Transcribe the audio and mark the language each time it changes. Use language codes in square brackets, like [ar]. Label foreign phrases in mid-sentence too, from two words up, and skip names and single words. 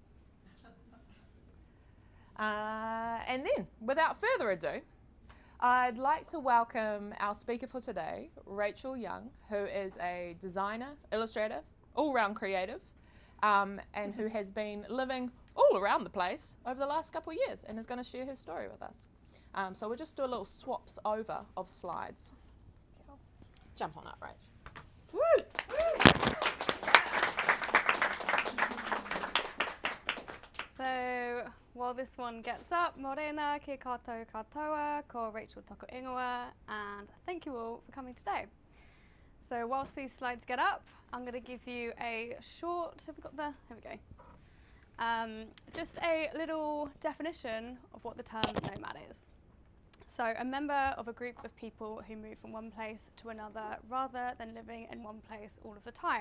[en] And then, without further ado, I'd like to welcome our speaker for today, Rachel Young, who is a designer, illustrator, all-round creative, and who has been living all around the place over the last couple of years and is going to share her story with us. So we'll just do a little swaps over of slides. Cool. Jump on up, Rach. Woo! So while this one gets up, [mi] morena, ki koutou katoa, ko Rachel toko ingoa, [en] and thank you all for coming today. So whilst these slides get up, I'm going to give you a short, have we got the, here we go, just a little definition of what the term nomad is. So a member of a group of people who move from one place to another rather than living in one place all of the time.